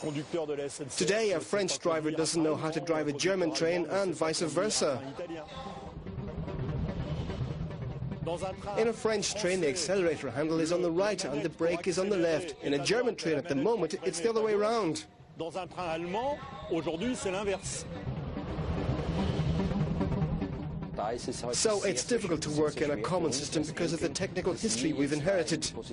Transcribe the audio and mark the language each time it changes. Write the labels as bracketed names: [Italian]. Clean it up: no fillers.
[English] Today, a French driver doesn't know how to drive a German train and vice versa. In a French train, the accelerator handle is on the right and the brake is on the left. In a German train, at the moment, it's the other way around. [French] Dans un train allemand, aujourd'hui c'est l'inverse. [English] So it's difficult to work in a common system because of the technical history we've inherited.